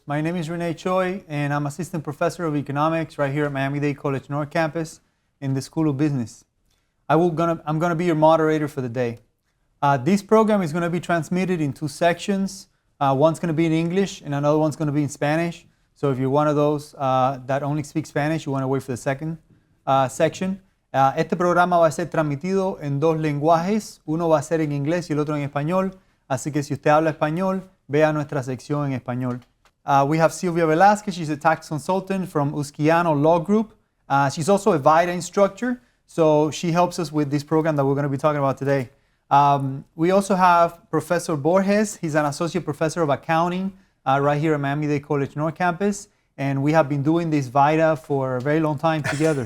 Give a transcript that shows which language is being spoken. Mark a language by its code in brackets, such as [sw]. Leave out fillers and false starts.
[en] My name is Rene Choi, and I'm Assistant Professor of Economics right here at Miami-Dade College North Campus in the School of Business. I'm gonna be your moderator for the day. This program is gonna be transmitted in two sections. One's gonna be in English, and another one's gonna be in Spanish. So if you're one of those that only speak Spanish, you wanna wait for the second section. [es] Este programa va a ser transmitido en dos lenguajes. Uno va a ser en inglés y el otro en español. Así que si usted habla español, vea nuestra sección en español. [en] We have Sylvia Velázquez. She's a tax consultant from Usquiano Law Group. She's also a VITA instructor, so she helps us with this program that we're going to be talking about today. We also have Professor Borges. He's an associate professor of accounting right here at Miami-Dade College North Campus, and we have been doing this VITA for a very long time together.